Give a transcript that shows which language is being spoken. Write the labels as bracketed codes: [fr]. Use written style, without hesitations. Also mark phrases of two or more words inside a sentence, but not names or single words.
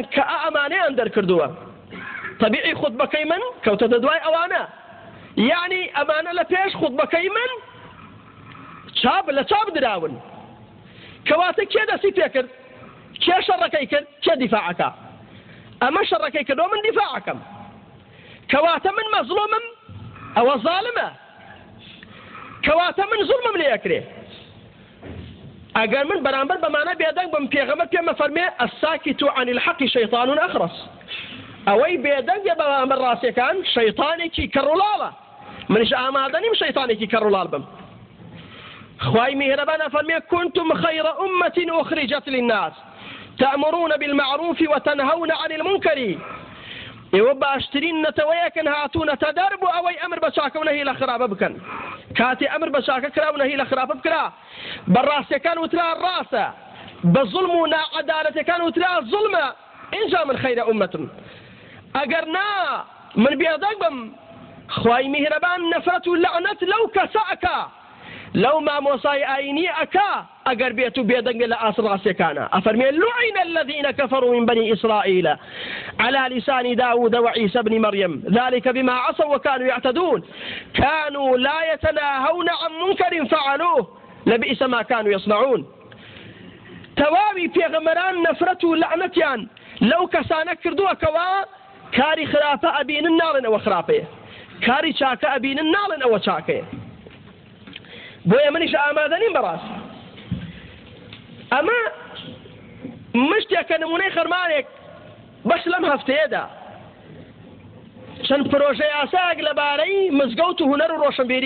[ckb] کە ئەمانەیان دەرکردووە طبیعی خوتبەکەی من کەوتەتە دوای ئەوانە یعنی ئەمانە لە پێش خوتبەکەی من لە چاپ دراون کەواتە کێ دەستی پێ کرد کێ شەڕەکەی کرد کێ دیفاعەکە ئەمە شەڕەکەی کردەوە من دیفاعەکەم کەواتە من مەزلومم ئەوە زاڵمە کەواتە من زوڵمم لێ ئەکرێ ئەگەر من بەرامبەر بەمانە بێدەنگ بم پێغەمبەر پێمە فەرمێ [ar] الساکت عن الحق شەیطان ئەخرس [ckb] ئەوەی بێدەنگە بەرامبەر ڕاستیەکان شەیطانێکی کەڕوڵاڵە منش ئامادە نیم شەیطانێکی کەڕوڵاڵ بم خوای میهرەبان فەرمێ [ar] كنتم خير أمة أخرجت للناس تأمرون بالمعروف وتنهون عن المنكر [ckb] ئێوە باشترین نەتەوەیەکن هاتوونەتە دەرب و ئەوەی ئەمر بە چاکە و نەهی لە خراپە بکەن کاتێ ئەمر بە چاکە کرا و نەهی لە خراپە بکرا بەڕاستیەکان وترا ڕاستە بە زوڵم و ناعەدالەتەکان وترا زوڵمە ئینجا من خەیرە ئومەتم ئەگەر نا من بێدەنگ بم خوای میهرەبان نەفرەت و لەعنەت لەو کەسە ئەکا لەو مامۆسای ئاینی ئەکا ئەگەر بێت و بێدەنگە لە ئاسڵ ڕاستیەکانە ئەفەرمێ [ar] لوعن الذين كفروا من بني إسرائيل على لسان داود وعيسى بن مريم ذلك بما عصوا وكانوا يعتدون كانوا لا يتناهون عن منكر فعلوه لبئس ما كانوا يصنعون [ckb] تواوی پێغەمبەران نەفرەت و لەعنەتیان لەو کەسانە کردووە کەوا کاری خراپە ئەبینن ناڵێن ئەوە خراپەیە کاری چاکە ئەبینن ناڵێن ئەوە چاکەیە بۆیە منیش ئامادە نیم بەڕاست ئەمە مشتێکە نمونەی خەرمانێک بەش لەم هەفتەیەدا چەند پرۆژە یاساک لەبارەی مزگەوت و هونەر و ڕۆشنبیری